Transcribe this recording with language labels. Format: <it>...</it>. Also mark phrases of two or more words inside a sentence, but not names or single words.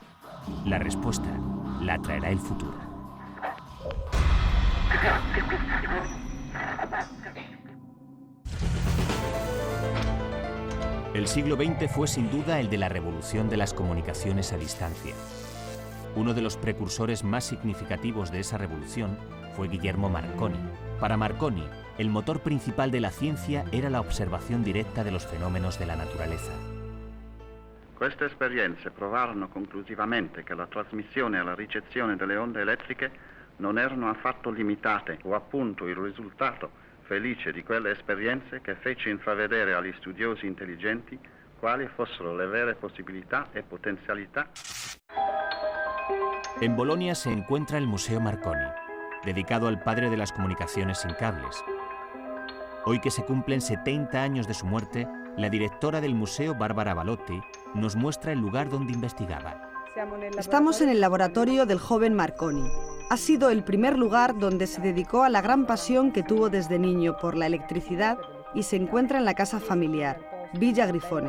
<es>La respuesta la traerá el futuro. El siglo XX fue sin duda el de la revolución de las comunicaciones a distancia. Uno de los precursores más significativos de esa revolución fue Guillermo Marconi. Para Marconi, el motor principal de la ciencia era la observazione directa de los fenómenos de la naturaleza.</es> <it>Queste esperienze provarono conclusivamente che la trasmissione e la ricezione delle onde elettriche non erano affatto limitate, o appunto il risultato felice di quelle esperienze che fece intravedere agli studiosi intelligenti quali fossero le vere possibilità e potenzialità.</it> <es>En Bolonia se encuentra el Museo Marconi, dedicado al padre de las comunicaciones sin cables. Hoy que se cumplen 70 años de su muerte, la directora del museo, Barbara Balotti, nos muestra el lugar donde investigaba. Estamos en el laboratorio del joven Marconi. Ha sido el primer lugar donde se dedicó a la gran pasión que tuvo desde niño por la electricidad y se encuentra en la casa familiar, Villa Grifone.</es>